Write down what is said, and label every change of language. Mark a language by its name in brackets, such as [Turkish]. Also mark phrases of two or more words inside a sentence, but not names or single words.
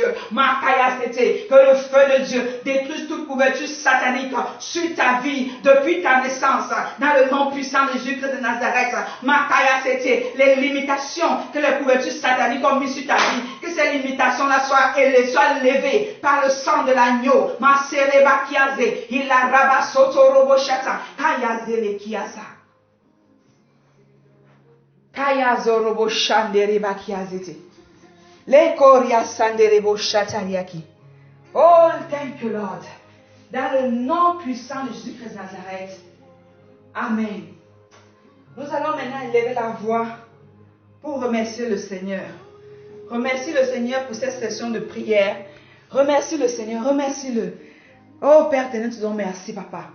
[French] Makaya c'était que le feu de Dieu détruise toute couverture satanique sur ta vie depuis ta naissance, dans le nom puissant de Jésus-Christ de Nazareth. Makaya c'était les limitations que les couvertures sataniques ont mis sur ta vie, que ces limitations-là soient levées par le sang de l'agneau. Masereba kiaze, il a rabasoto roboshata, kayaze le kiasa. Kayazo roboshandere kiazete. Le koria sandere boshatariaki. [English] Oh, thank you, Lord. [French] Dans le nom puissant de Jésus-Christ de Nazareth. Amen. Nous allons maintenant élever la voix pour remercier le Seigneur. Remercie le Seigneur pour cette session de prière. Remercie le Seigneur, remercie-le. Oh Père éternel, te disons merci Papa.